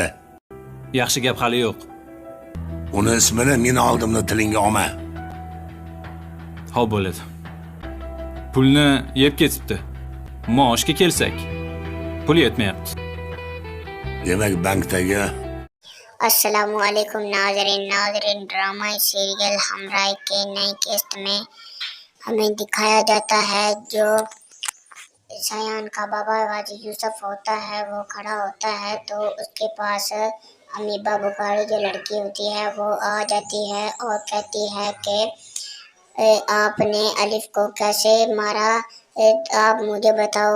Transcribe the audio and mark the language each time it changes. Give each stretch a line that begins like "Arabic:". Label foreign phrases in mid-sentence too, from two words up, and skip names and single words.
Uzbek: Yaxshi gap hali yo'q. Uni ismini meni oldimda tilingga olma. Xo'p bo'ladi. Pulni yeb ketibdi. Maoshga kelsak, pul yetmayapti. Demak, bankdagi
Arabic: السلام عليكم
Urdu: ناظرین
English: drama serial
Urdu: ہمراہی کے نئی قسط میں ہمیں دکھایا جاتا ہے جو سیان کا بابا غازی یوسف ہوتا ہے، وہ کھڑا ہوتا ہے تو اس کے پاس امیبہ بخاری جو لڑکی ہوتی ہے وہ آ جاتی ہے اور کہتی ہے کہ آپ نے الف کو کیسے مارا، آپ مجھے بتاؤ.